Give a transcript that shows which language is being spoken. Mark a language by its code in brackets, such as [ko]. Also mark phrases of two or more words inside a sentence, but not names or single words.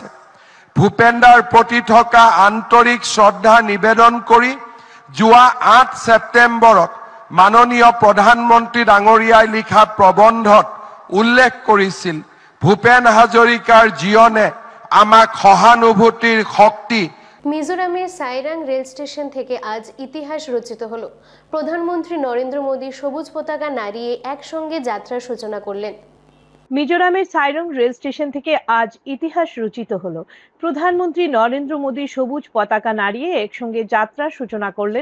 [as] ভূপেন্দাৰ প্ৰতি থকা আন্তৰিক শ্ৰদ্ধা নিবেদন কৰি যোৱা 8 ছেপ্টেম্বৰত মাননীয় প্ৰধানমন্ত্ৰী ডাঙৰীয়াই লিখা প্ৰবন্ধত উল্লেখ কৰিছিল, ভূপেন হাজৰিকাৰ জীৱনে আমাক সহানুভূতিৰ শক্তি [bn] মিজোরামের সাইরাং রেল স্টেশন থেকে আজ ইতিহাস রচিত হলো। প্রধানমন্ত্রী নরেন্দ্র মোদী সবুজ পতাকা নাড়িয়ে একসঙ্গে যাত্রার সূচনা করলেন। মিজোরামের সাইরং রেল স্টেশন থেকে আজ ইতিহাস রচিত হলো। প্রধানমন্ত্রী নরেন্দ্র মোদী সবুজ পতাকা নাড়িয়ে একসঙ্গে যাত্রার সূচনা করলেন।